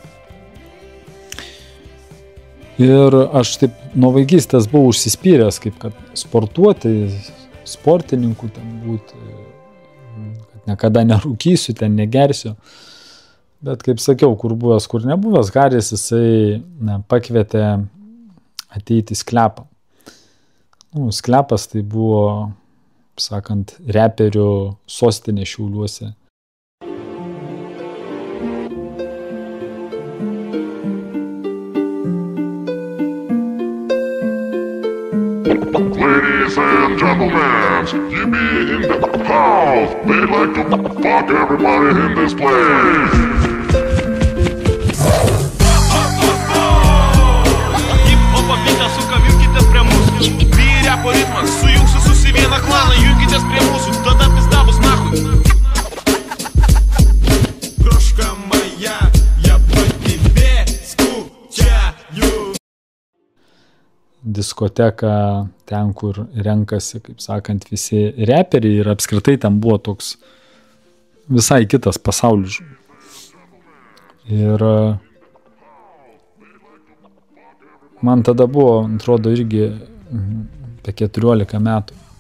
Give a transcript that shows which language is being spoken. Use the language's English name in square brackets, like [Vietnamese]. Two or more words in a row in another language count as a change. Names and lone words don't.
[Lithuanian] Ir aš taip nuo vaikystės buvau užsispyręs, kaip kad sportuoti, sportininku ten būti, niekada nerūkysiu, ten negersiu. Bet, kaip sakiau, kur buvęs, kur nebuvęs, Haris, jisai pakvietė ateiti į sklepą. Sklepas tai buvo, sakant, reperių sostinė Šiauliuose. [English] Ladies and gentlemen, you be in the house. They like to fuck everybody in this place. [Lithuanian] Hip-hopo bitą sukam, junkitės prie mūsų. Vyriapo ritmas, sujungsiu susi vieną klaną, junkitės prie mūsų, tada pizda bus nahui. [Russian] Крошка моя, я по тебе скучаю. [Lithuanian] Diskoteka ten, kur renkasi, kaip sakant, visi reperiai ir apskritai ten buvo toks visai kitas pasaulis. Ir man tada buvo, atrodo, irgi apie 14 metų.